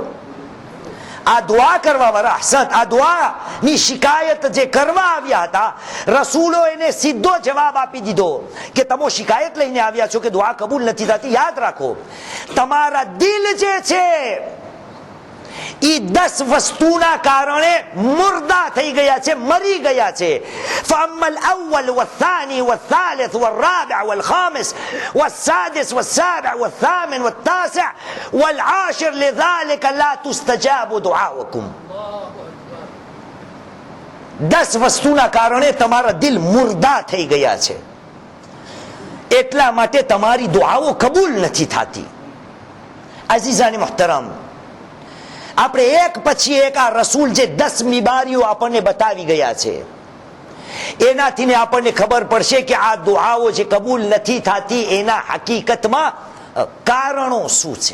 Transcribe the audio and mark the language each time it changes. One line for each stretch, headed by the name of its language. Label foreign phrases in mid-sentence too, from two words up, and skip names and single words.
Gujarati: આ દુઆ કરવા વાળા હસત, આ દુઆની શિકાયત જે કરવા આવ્યા હતા, રસૂલો એને સીધો જવાબ આપી દીધો કે તમે શિકાયત લઈને આવ્યા છો કે દુઆ કબૂલ નથી થતી. યાદ રાખો, તમારા દિલ જે છે એ 10 વસ્તુના કારણે મુર્દા થઈ ગયા છે, મરી ગયા છે.
Arabic: فأما الأول والثاني والثالث والرابع والخامس والسادس والسابع والثامن والتاسع والعاشر لذلك لا تستجاب دعاؤكم.
Gujarati: 10 વસ્તુના કારણે તમારા દિલ મુર્દા થઈ ગયા છે, એટલા માટે તમારી દુઆઓ કબૂલ નથી થતી.
Urdu: عزیزانِ محترم,
Gujarati: આપણે એક પછી એક આ રસૂલ જે 10 બીમારીઓ આપણને બતાવી ગયા છે, એનાથી આપણને ખબર પડશે કે આ દુઆઓ જે કબૂલ નથી થતી એના હકીકતમાં કારણો શું છે.